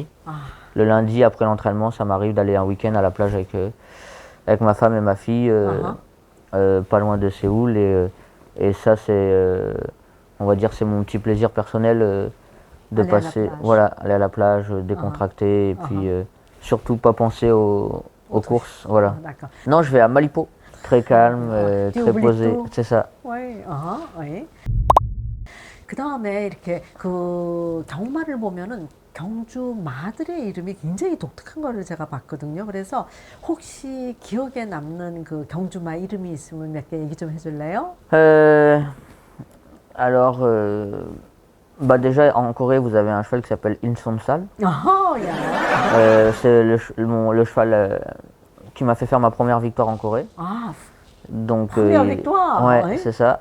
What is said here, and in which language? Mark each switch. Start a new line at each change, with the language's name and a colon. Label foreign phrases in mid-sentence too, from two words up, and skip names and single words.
French: Le lundi après l'entraînement, ça m'arrive d'aller un week-end à la plage avec ma femme et ma fille, pas loin de Séoul, et ça c'est, on va dire, c'est mon petit plaisir personnel de passer, voilà, aller à la plage, décontracter, et puis surtout pas penser aux courses, voilà. Non, je vais à Malipo, très calme, très posé, c'est ça. Oui, oui.
Korean: 그 다음에 이렇게 그 경마를 보면은 경주 마들의 이름이 굉장히 독특한 거를 제가 봤거든요. 그래서 혹시 기억에 남는 그 경주마 이름이 있으면 몇 개 얘기 좀 해줄래요?
French: Alors, bah déjà en Corée vous avez un cheval qui s'appelle Incheonsal. C'est le cheval qui m'a fait faire ma première victoire en Corée. Donc, première victoire. Ouais, oui. c'est ça.